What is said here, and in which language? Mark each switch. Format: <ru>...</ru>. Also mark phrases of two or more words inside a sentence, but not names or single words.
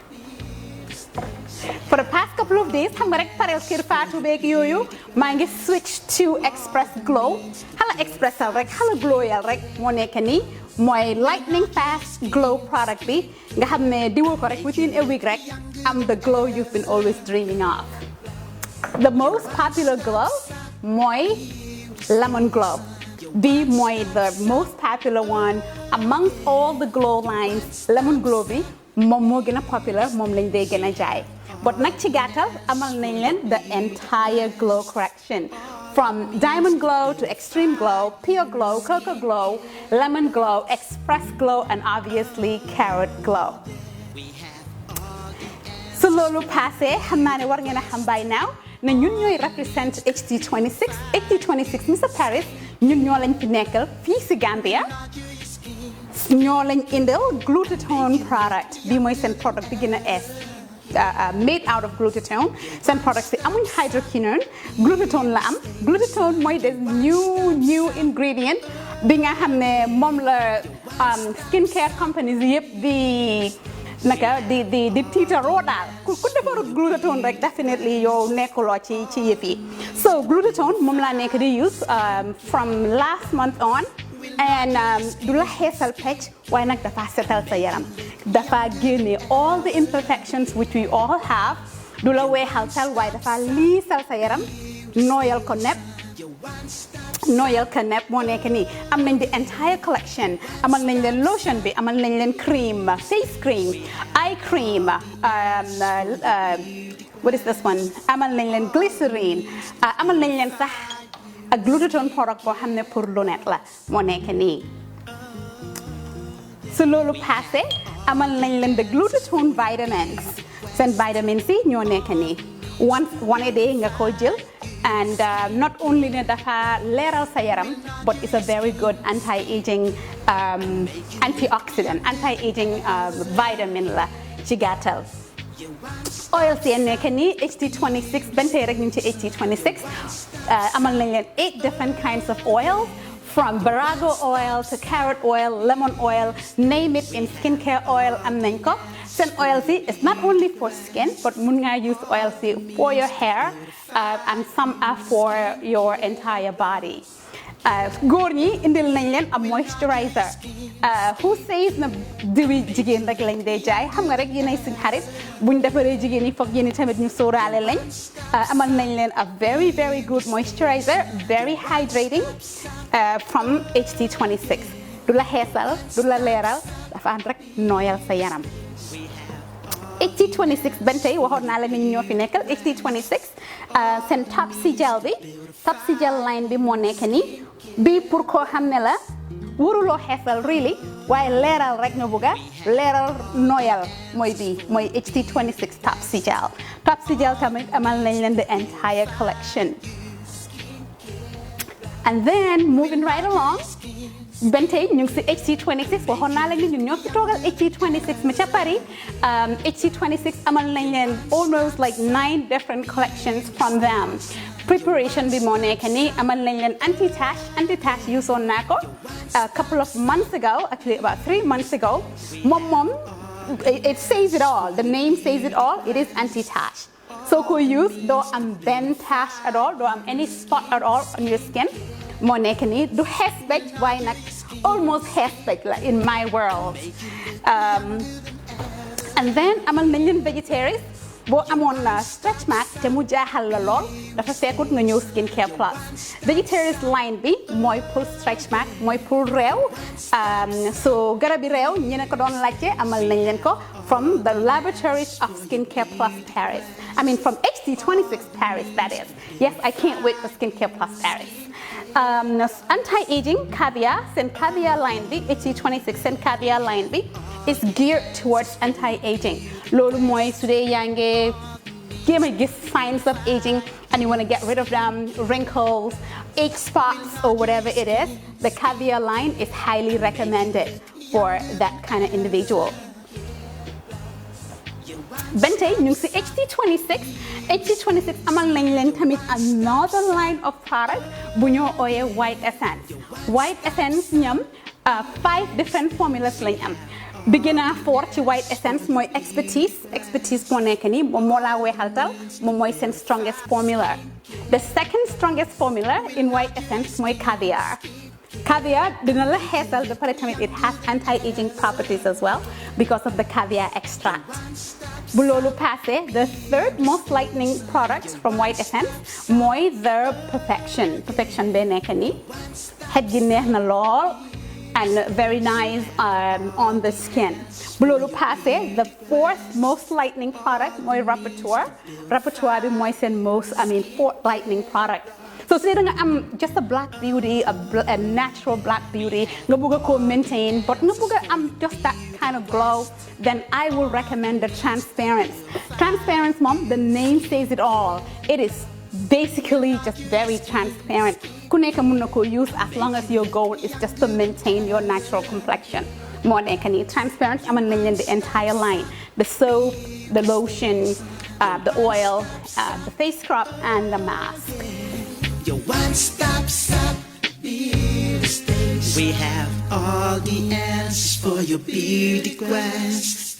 <en>For the past couple of days</en> <wo>xam nga rek parel kër Fatou beeg yooyu maa ngi</wo> <en>switch to Express Glow</en> <wo>xala expressal rek xala glowyal rek moo nekk nii mooy</wo> <en>lightning fast glow product</en> <wo>bi nga xam ne diwoo ko rek</wo> <en>within a week</en> <wo>rek am</wo> <en>the glow you've been always dreaming of. The most popular glow mooy lemon glow.</en> <wo>Bi mooy</wo> <en>the most popular one amongst all the glow lines.</en> <wo>Lemon glow bi moom moo gën a popular moom lañ dee gën a jaay. But nag ci gàttal amal nañ leen</wo> <en>the entire glow correction. From Diamond Glow to Extreme Glow, Pure Glow, Cocoa Glow, Lemon Glow, Express Glow, and obviously Carrot Glow.</en> <wo>So loolu passé xam naa ne war ngeen a xam</wo> <en>by now</en> <wo>ne ñun ñooy represent HT26 Mr Paris ñun ñoo lañ fi nekkal fii si Gambia ñoo lañ indil</wo> <en>glutathione product</en> <wo>bi mooy seen product bi gën a</wo> <en>made out of glutathione</en> <wo>seen product si amuñ hydroquinone glutathione la am glutathione mooy des</wo> <en>new ingredient</en> <wo>bi nga xam ne moom la</wo> <en>skincare companies</en> <wo>yëpp di tiitaroo daal ku defarut glutathione rek definitely yow nekkuloo ci yëpp yi so glutathione moom laa nekk di</wo> <en>use from last month on</en> <wo>and du la xeesal pecc waaye nag dafa setal sa yaram dafa génne</wo> <en>all the imperfections which we all have</en> <wo>du la weexal tal waaye dafa liisal sa yaram nooyal ko nepp moo nekk nii am nañ</wo> <en>the entire collection</en> <wo>amal nañ leen lotion bi amal nañ leen cream</wo> <en>face cream eye cream what is this one</en> <wo>amal nañ leen glycerine amal nañ leen sax a</wo> <en>glutathione product</en> <wo>boo xam ne</wo> <fr>pour lunette</fr> <wo>la moo nekk nii su loolu passé amal nañ leen</wo> <en>the glutathione vitamins</en> <wo>seen vitamins yi ñoo nekk nii</wo> <en>one a day</en> <wo>nga ko jël</wo> <en>and not only</en> <wo>ne dafa leeral sa yaram</wo> <en>but it's a very good anti-aging antioxidant anti-aging vitamin</en> <wo>la ci gàttal oil si nekk nii HT26 bentey rek ñu ci HT26 amal nañ leen</wo> <en>8 different kinds of oil from Barago oil to carrot oil lemon oil name it in skincare oil</en> <wo>am nañ ko seen oil si</wo> <en>is not only for skin but</en> <wo>mun nga use oil si</wo> <en>for your hair and some are for your entire body</en> <wo>góor ñi indil nañ leen</wo> <en>a moisturizer who says</en> <wo>na diwi jigéen rek lañ dee jaay xam nga rek yéenay suñ xarit buñ defaree jigéen yi foog yéen tamit ñu sóoraale lañ amal nañ leen</wo> <en>a very very good moisturizer very hydrating</en> <wo>from HT26 du la xeesal du la leeral dafa ànd rek nooyal sa yaram HT26 bentey waxoon naa la ni ñoo fi nekkal HT26 seen</wo> <en>Topsy Gel line</en> <wo>bi moo nekk nii bi pour koo xam ne la waruloo xeesal really waaye leeral rek nga bëgga leeral nooyal mooy bii mooy HT26 Topsy Gel tamit amal nañ leen</wo> <en>the entire collection and then moving right along</en> <wo>bentey ñu ngi si HT26 waxoon naa la ni ñun ñoo fi toogal HT26 ma ca Paris HT26 amal nañ leen</wo> <en>almost like 9 different collections from them</en> <wo>preparation bi moo nekk nii amal nañ leen</wo> <en>anti-tache</en> <wo>usoon naa ko</wo> <en>a couple of months ago actually about 3 months ago</en> <wo>moom</wo> <en>it says it all the name says it all it is anti-tache</en> <wo>soo ko use doo am benn tache</wo> <en>at all</en> <wo>doo am</wo> <en>any spot at all on your skin</en> <wo>moo nekk nii du xees becc waaye nag almost xees becc la</wo> <en>in my world and then</en> <wo>amal nañ leen vegetarians boo amoon</wo> <en>stretch mark</en> <wo>te mu jaaxal la lool dafa fekkut nga ñëw</wo> <en>skincare plus vegetarian line</en> <wo>bi mooy pour</wo> <en>stretch mark</en> <wo>mooy pour réew so garabi réew ñi ne ko doon laajte amal nañ leen ko</wo> <en>from the laboratories of Skincare Plus Paris. I mean from HD26 Paris, that is. Yes, I can't wait for Skincare Plus Paris. Anti-aging caviar and caviar line B, HD26 and caviar line B is geared towards anti-aging.</en> <wo>Lolu moy today yange</wo> <en>give signs of aging and you want to get rid of them, wrinkles, age spots or whatever it is, the caviar line is highly recommended for that kind of individual.</en> <wo>Bente ñu ci HD26 amal nañ leen tamit</wo> <en>another line of product</en> <wo>bu ñoo ooyee</wo> <en>white essence</en> <wo>ñam</wo> <en>5 different formulas</en> <wo>lañ am bi gën a fort ci</wo> <en>white essence</en> <wo>mooy expertise moo nekk ni moom moo laa weexaltal moom mooy</wo> <en>seen strongest formula. The second strongest formula in white essence</en> <wo>mooy caviar dina la xeesal ba pare tamit</wo> <en>it has anti-aging properties as well because of the caviar extract.</en> <wo>Bu loolu passé,</wo> <en>the third most lightening product from white essence</en> <wo>mooy</wo> <en>the perfection</en> <wo>bee nekk ni xet gi neex na lool</wo> <en>and very nice on the skin.</en> <wo>Bu loolu passé,</wo> <en>the fourth most lightening product</en> <wo>mooy Rapporteur bi mooy seen</wo> <en>fourth lightening product. So today</en> <wo>nga am</wo> <en>just a black beauty, a natural black beauty,</en> <wo>nga bëgg ko maintain,</wo> <en>but</en> <wo>nga bëgg am</wo> <en>just that kind of glow, then I will recommend the Transparence. Transparence,</en> <wo>mom,</wo> <en>the name says it all. It is basically just very transparent.</en> <wo>Ku nekk mën na ko use</wo> <en>as long as your goal is just to maintain your natural complexion.</en> <wo>Moo nekk ni Transparent, amal nañ leen</wo> <en>the entire line. The soap, the lotion, the oil, the face scrub, and the mask. Your one-stop shop beauty station. We have all the answers for your beauty quest.</en>